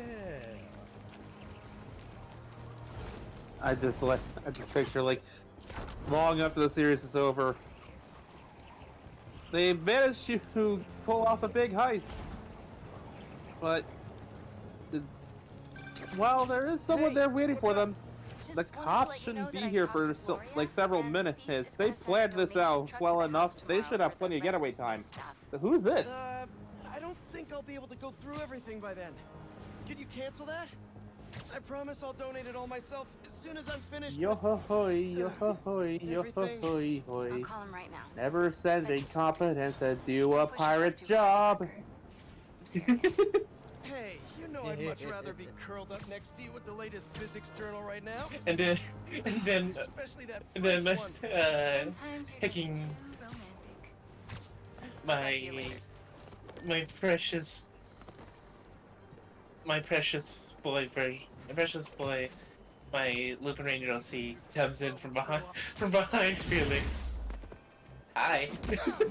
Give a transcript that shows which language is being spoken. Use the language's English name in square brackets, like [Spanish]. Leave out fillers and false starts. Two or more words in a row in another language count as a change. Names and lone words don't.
[English] I just picture like long after the series is over, they managed to pull off a big heist, but while there is someone there waiting for them, the cops shouldn't be here for like several minutes. They planned this out well enough. They should have plenty of getaway time. So who's this? I don't think I'll be able to go through everything by then. Could you cancel that? I promise I'll donate it all myself as soon as I'm finished. Yo ho hoy, yo ho hoy, yo ho hoy hoy. I'll call him right now. Never send incompetence to do a pirate's job. Hey, you know I'd much rather be curled up next to you with the latest physics journal right now. and then, Especially that and then, French one. picking my precious boy, my Lupin Ranger LC comes in from behind Felix.